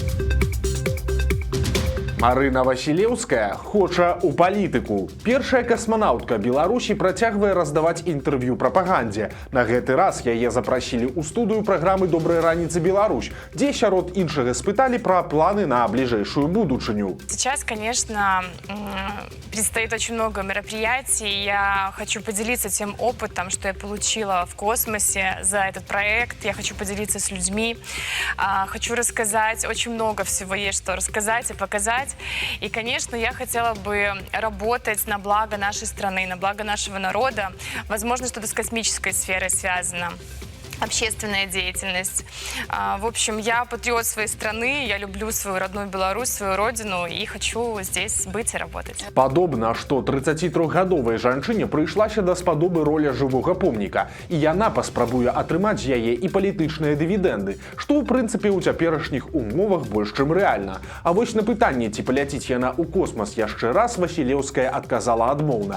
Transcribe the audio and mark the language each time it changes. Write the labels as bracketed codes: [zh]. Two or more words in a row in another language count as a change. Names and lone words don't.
[be] Марына Васілеўская хоча ў палітыку. Першая касманаўтка Беларусі працягвае раздаваць інтэрв'ю прапагандзе. На гэты раз яе запрасілі ў студыю праграмы «Добрай раніцы, Беларусь», дзе сярод іншага спыталі пра планы на бліжэйшую будучыню. [ru] Сейчас, конечно, предстоит очень много мероприятий. Я хочу поделиться тем опытом, что я получила в космосе за этот проект. Я хочу поделиться с людьми. Хочу рассказать. Очень много всего есть, что рассказать и показать. И, конечно, я хотела бы работать на благо нашей страны, на благо нашего народа. Возможно, что-то с космической сферой связано. Общественная деятельность. В общем, я патриот своей страны, я люблю свою родную Беларусь, свою родину и хочу здесь быть и работать. [be] Падобна, што 33-гадовай жанчыне прыйшлася даспадобы роля жывога помніка, і яна паспрабуе атрымаць з яе і палітычныя дывідэнды, што ў прынцыпе ў цяперашніх умовах больш чым рэальна. А вось на пытанне, ці паляціць яна ў космас яшчэ раз, Васілеўская адказала адмоўна.